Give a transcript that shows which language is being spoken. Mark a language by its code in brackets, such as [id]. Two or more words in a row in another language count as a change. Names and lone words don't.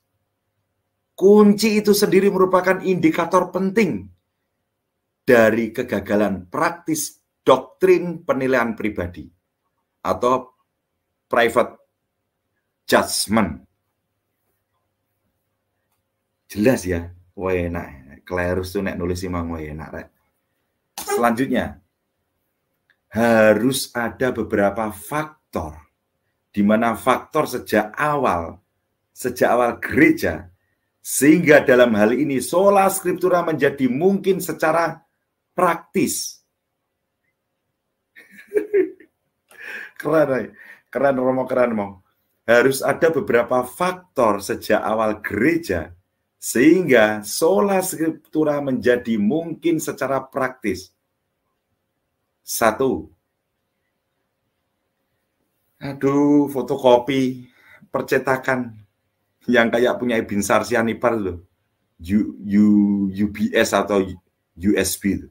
[id] Kunci itu sendiri merupakan indikator penting dari kegagalan praktis doktrin penilaian pribadi atau [en] private judgment. [id] Jelas ya, wah enak. [jv] Klerus tuh nek nulis imang wah enak rek. [id] Selanjutnya, harus ada beberapa faktor di mana faktor sejak awal gereja, sehingga dalam hal ini [la] sola scriptura [id] menjadi mungkin secara praktis. Keren Romo, keren mau. Harus ada beberapa faktor sejak awal gereja sehingga [la] sola scriptura [id] menjadi mungkin secara praktis. 1. Fotokopi percetakan yang kayak punya Binsar Sianipar itu, UBS atau USB itu.